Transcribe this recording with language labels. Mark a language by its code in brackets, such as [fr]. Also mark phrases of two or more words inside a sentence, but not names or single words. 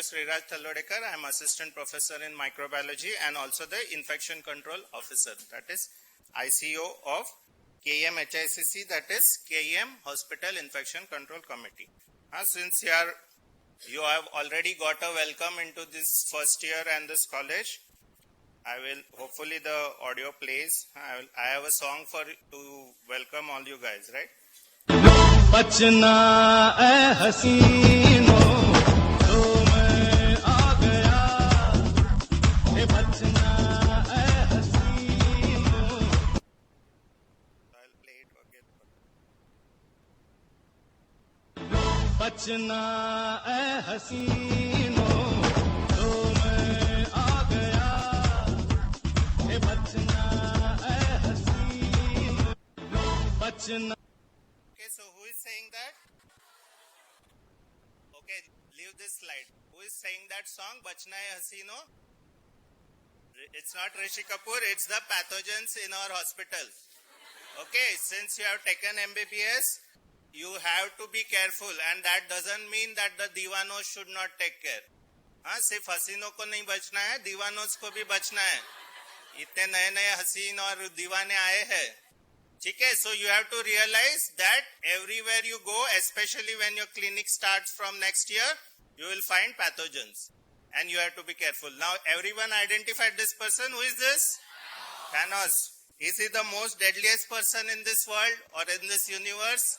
[en] Shreeraj Talwadekar, I am assistant professor in microbiology and also the infection control officer, that is ICO of KEMHICC, that is KEM Hospital Infection Control Committee. Since you have already got a welcome into this first year and this college, hopefully the audio plays. I have a song to welcome all you guys, right? [hi] बचना ऐ हसीनो तो मैं आ गया ए बचना ऐ हसीनो. [en] I'll play it again. [hi] बचना ऐ हसीनो तो मैं आ गया ए बचना ऐ हसीनो बचना. [en] Okay, so who is saying that? Okay, leave this slide. Who is saying that song, Bachna Hai Hasino? It's not Rishi Kapoor, it's the pathogens in our hospitals. Okay, since you have taken MBBS, you have to be careful, and that doesn't mean that the दीवानों should not take care. [hi] सिर्फ हसीनों को नहीं बचना है, दीवानों को भी बचना है. इतने नए नए हसीन और दीवाने आए हैं. [en] Okay, so you have to realize that everywhere you go, especially when your clinic starts from next year, you will find pathogens and you have to be careful. Now everyone identified this person. Who is this? Thanos. Is he the most deadliest person in this world or in this universe?